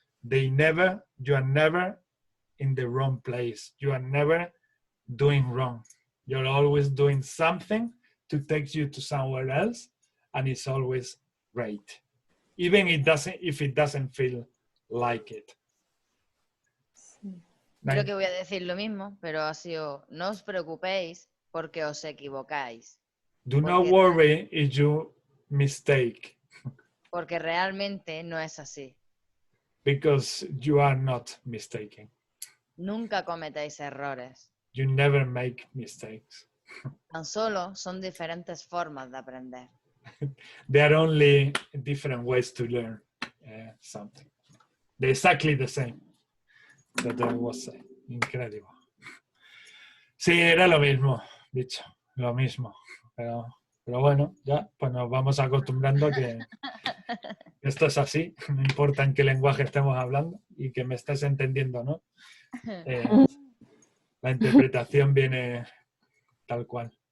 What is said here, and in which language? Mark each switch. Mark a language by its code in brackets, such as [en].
[en] You are never in the wrong place. You are never doing wrong. You're always doing something to take you to somewhere else, and it's always great. Even if it doesn't feel like it. [es] Creo que voy a decir lo mismo, pero ha sido, no os preocupéis porque os equivocáis. [en] Do not worry if you mistake. [es] Porque realmente no es así. [en] Because you are not mistaken. [es] Nunca cometéis errores. [en] You never make mistakes. [es] Tan solo son diferentes formas de aprender. [en] There are only different ways to learn something. They're exactly the same. That I was saying. Incredible. [es] Sí, era lo mismo, dicho, lo mismo. Pero bueno, ya pues nos vamos acostumbrando a que esto es así, no importa en qué lenguaje estemos hablando y que me estés entendiendo, ¿no? La interpretación viene tal cual.